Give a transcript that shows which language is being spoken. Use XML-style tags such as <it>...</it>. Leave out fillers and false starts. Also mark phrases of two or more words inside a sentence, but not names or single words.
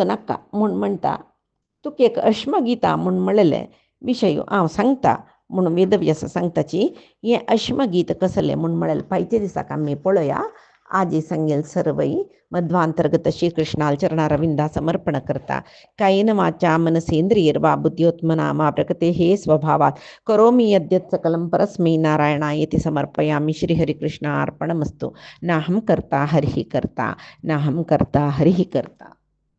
<kok>नाका म्हूण म्हणटा तुका एक अश्मगीता म्हूण म्हणलेले विशय हांव सांगता म्हणून वेदव्यास सांगताची हें अश्मगीत कसलें म्हूण म्हळेलें पायच्या दिसाक आमी पळोवया आजी सांगेल सर्वई मध्वांतर्गत श्रीकृष्णाल चरणारविंदा समर्पण करता</kok> <sa>कायेन वाचा मनसेंद्रियर्वा बुद्ध्योत्मना मा प्रकृते हे स्वभावात करोमि यद्यत् सकलं परस्मै नारायणायेति समर्पयामि श्रीहरिकृष्णार्पणमस्तु नाहं कर्ता हरिः कर्ता नाहं कर्ता हरिः कर्ता.</sa>